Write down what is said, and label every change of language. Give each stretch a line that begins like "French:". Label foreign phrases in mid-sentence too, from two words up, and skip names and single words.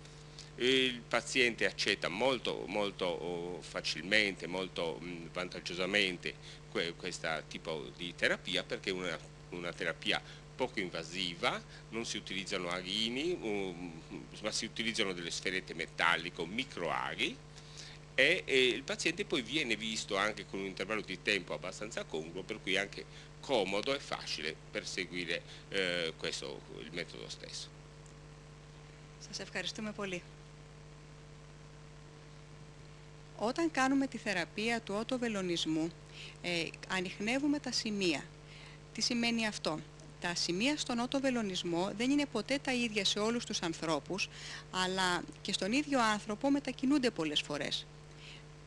Italian: Il paziente accetta molto facilmente, molto vantaggiosamente questo tipo di terapia perché è una terapia poco invasiva, non si utilizzano aghini, ma si utilizzano delle sferette metalliche o microaghi e il paziente poi viene visto anche con un intervallo di tempo abbastanza congruo, per cui è anche comodo e facile per seguire il metodo stesso.
Greek: Σας ευχαριστούμε πολύ. Όταν κάνουμε τη θεραπεία του οτοβελονισμού, ανιχνεύουμε τα σημεία. Τι σημαίνει αυτό? Τα σημεία στον οτοβελονισμό δεν είναι ποτέ τα ίδια σε όλους τους ανθρώπους, αλλά και στον ίδιο άνθρωπο μετακινούνται πολλές φορές.